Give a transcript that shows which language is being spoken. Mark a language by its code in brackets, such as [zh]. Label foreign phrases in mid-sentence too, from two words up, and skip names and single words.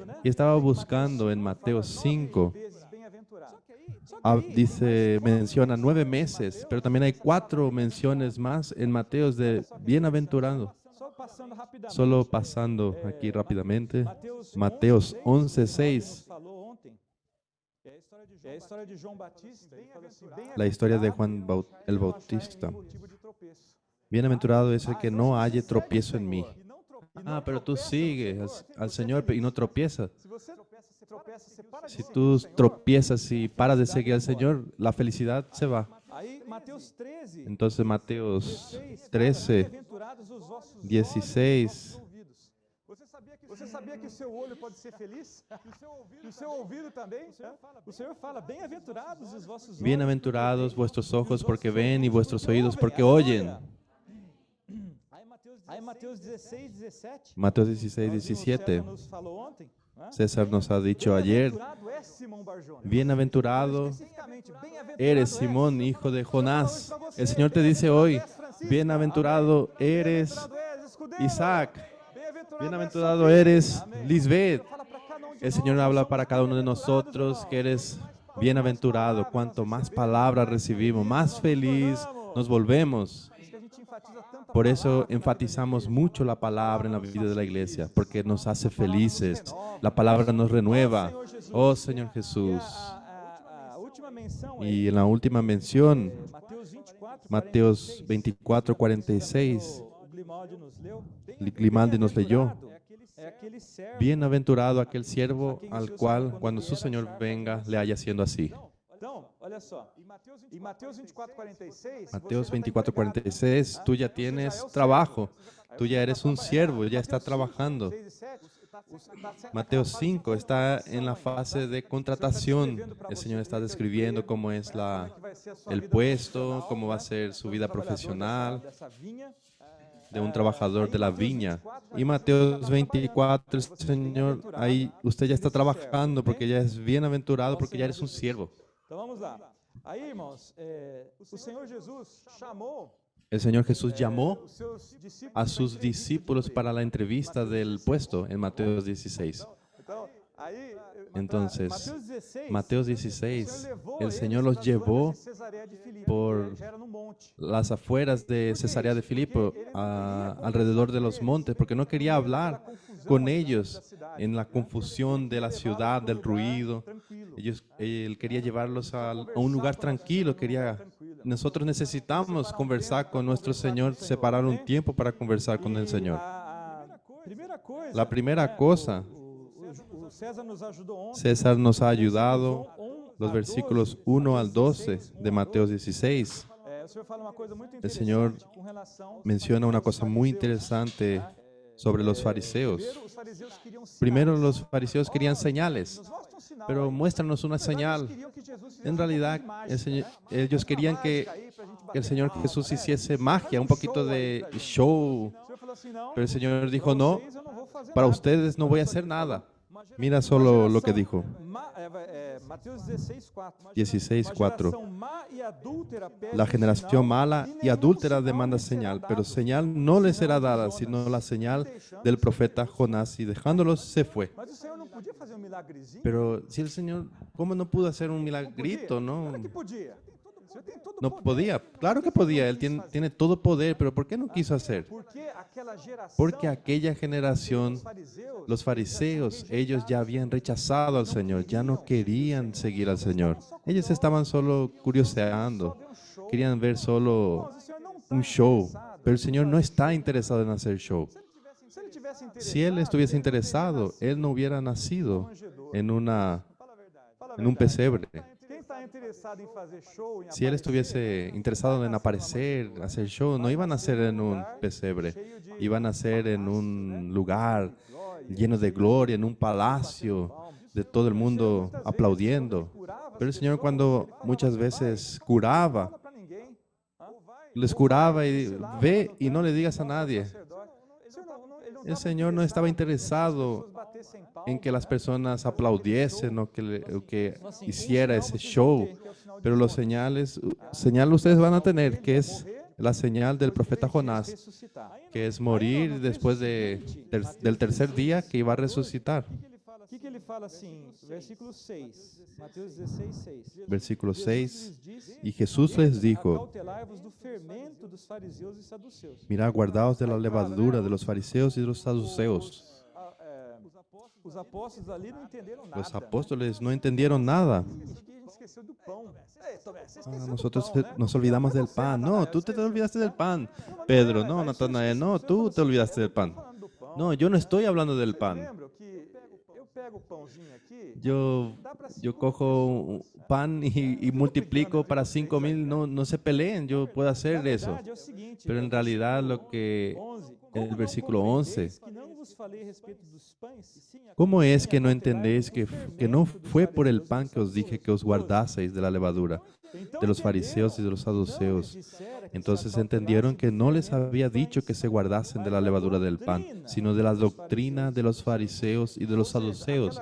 [es] Y estaba buscando en Mateo 5. Menciona 9 meses, pero también hay 4 menciones más en Mateo de bienaventurado. Solo pasando aquí rápidamente. Mateos 11:6. [pt] Que é a história de João Batista. Ele fala assim, [es] La historia de Juan el Bautista. Bienaventurado es el que no halle tropiezo en mí. Ah, pero tú sigues al Señor y no tropiezas. [pt] Se você tropeça, você para de [es] Si [pt] seguir. [es] tú tropiezas y paras de seguir al Señor, la felicidad se va. [pt] Aí, Mateus 13, [es] Entonces, Mateos 16, [pt] 13, bem-aventurados os vossos olhos, [es] 16. [pt] os vossos ouvidos. Você sabia que o seu olho pode ser feliz? E o seu ouvido também? O Senhor fala, bem-aventurados os vossos olhos. [es] Bienaventurados vuestros ojos porque ven y vuestros oídos porque oyen. [pt] Aí Mateus 16, 17. [es] Mateos 16, [pt] Nós vimos, [es] 17. [pt] César nos falou ontem, né? [es] César nos ha dicho ayer, [pt] Bem-aventurado é Simão Barjona. [es] bienaventurado [pt] Especificamente, bem-aventurado [es] eres [pt] é [es] Simón, hijo de Jonás. El Señor te dice hoy, bienaventurado eres Isaac, bienaventurado eres Lisbeth. El Señor habla para cada uno de nosotros que eres bienaventurado. Cuanto más palabras recibimos, más feliz nos volvemos. Por eso enfatizamos mucho la palabra en la vida de la iglesia, porque nos hace felices. La palabra nos renueva. Oh Señor Jesús. [pt] A última menção é [es] Y en la última mención, [pt] Mateus 24, [es] Mateos 24, 46, [pt] o Grimaldi nos leu. [es] Grimaldi nos leyó. [pt] É aquele servo. [es] Bienaventurado aquel siervo al cual, cuando su Señor venga, le haya siendo así. [pt] Então, olha só. Em Mateus 24, 46, [es] Mateos 24, 46, tú ya tienes trabajo, tú ya eres un siervo, ya está trabajando. Mateo 5 está en la fase de contratación. El Señor está describiendo cómo es el puesto, cómo va a ser su vida profesional de un trabajador de la viña. Y Mateo 24, Señor, ahí usted ya está trabajando porque ya es bienaventurado, porque ya eres un siervo. [pt] Então vamos lá. Aí, irmãos, o Senhor Jesus chamou [es] El Señor Jesús llamó [pt] os seus discípulos [es] a sus discípulos para la entrevista del puesto en Mateo 16. [pt] Então, aí, [es] Entonces, [pt] Mateus 16, [es] Mateo [pt] o [es] 16, [pt] Senhor levou [es] el [pt] eles [es] Señor los [pt] nas [es] llevó [pt] bandas de Cesareia de Filipe, [es] por [pt] já era no monte. [es] las afueras de Cesarea de Filipo, alrededor de los montes, porque no quería hablar con ellos en la confusión de la ciudad, del ruido. Él quería llevarlos a un lugar tranquilo. Nosotros necesitamos conversar con nuestro Señor, separar un tiempo para conversar con el Señor. La primera cosa, [pt] O César nos ajudou ontem. [es] César nos ha ayudado, los versículos 1 al 12 de Mateo 16. [pt] O Senhor fala uma coisa muito [es] El Señor [pt] interessante com relação [es] menciona una cosa muy interesante sobre los fariseos. [pt] Primeiro, os fariseus queriam sinais. [es] Primero los fariseos querían señales, [pt] Nos mostra um sinal [es] pero [pt] aí. [es] muéstranos una [pt] Na verdade, [es] señal. [pt] eles queriam que Jesus fizesse [es] En [pt] uma [es] realidad, [pt] mágica, [es] ellos querían que el Señor Jesús hiciese magia, un poquito de show. [pt] O Senhor falou assim, não, [es] Pero el Señor dijo, no, [pt] vocês eu não vou fazer [es] para [pt] nada. [es] ustedes no voy a hacer nada. Mira solo lo que dijo. [pt] Mateus 16, 4. [es] 16, 4. [pt] Uma geração má e adúltera pede [es] La [pt] um [es] generación [pt] sinal, [es] mala [pt] e [es] y [pt] nenhum [es] adúltera [pt] sinal [es] demanda [pt] lhe será [es] señal, [pt] dado, [es] pero señal no le será [pt] senão [es] dada, [pt] de [es] sino [pt] Jonas. [es] la señal [pt] Deixando [es] del [pt] o [es] profeta Jonás. Y dejándolos se fue. [pt] Mas o Senhor não podia fazer um milagrezinho? [es] Pero si el Señor, ¿cómo no pudo hacer un [pt] Não [es] milagrito? [pt] podia? [es] No, [pt] Claro que podia. O Senhor tem todo [es] no [pt] poder. [es] podía. Claro que podía. Él tiene todo poder, pero ¿por qué no quiso hacer? [pt] Porque aquela geração, [es] Porque aquella generación, [pt] os fariseus, [es] los fariseos, ellos ya habían rechazado al Señor, ya no querían seguir al Señor. Ellos estaban solo curioseando, [pt] só vê um show. [es] querían ver solo [pt] Irmãos, o Senhor não tá [es] un show, [pt] interessado. [es] pero el Señor no está interesado en hacer show. [pt] Se ele tivesse interessado, [es] Si Él estuviese [pt] ele não teria [es] interesado, [pt] nascido [es] Él no hubiera [pt] numa [es] nacido [pt] manjedoura. [es] en [pt] Fala a verdade. Fala a [es] un [pt] verdade. [es] pesebre. [pt] Quem está interessado em fazer show, em [es] Si Él [pt] aparecer, [es] estuviese interesado en aparecer, hacer show, no iban a ser en un pesebre, iban a ser en un lugar lleno de gloria, en un palacio, de todo el mundo aplaudiendo. Pero el Señor cuando muchas veces curaba, [pt] fala para ninguém. [es] les curaba y ve y no le digas a nadie. El Señor no estaba interesado en que las personas aplaudiesen o que hiciera ese show. Pero los señal ustedes van a tener, que es la señal del profeta Jonás, que es morir después del tercer día que iba a resucitar. [pt] O que ele fala assim? Versículo 6. Mateus 16, 6. [es] Versículo 6. [pt] Jesus disse, [es] Y Jesús les dijo, [pt] acautelai-vos do fermento dos fariseus e saduceus. [es] mirad, guardaos de la levadura de los fariseos y de los saduceos. [pt] Os apóstolos ali não entenderam nada. [es] Los apóstoles no entendieron nada. [pt] esqueceu do pão. [es] Nosotros nos olvidamos del pan. No, tú te olvidaste del pan. Pedro, no, Natanael, no, tú te olvidaste del pan. No, yo no estoy hablando del pan. [pt] Eu pego o pãozinho aqui. [es] Yo cojo pan y multiplico para 5,000. No se peleen, yo puedo hacer eso. [pt] Verdade é o seguinte, [es] Pero en realidad lo que el versículo 11, [pt] que não vos falei a respeito dos pães, [es] ¿cómo es que no entendéis que no fue por el pan que os dije que os guardaseis de la levadura de los fariseos y de los saduceos? Entonces entendieron que no les había dicho que se guardasen de la levadura del pan, sino de la doctrina de los fariseos y de los saduceos.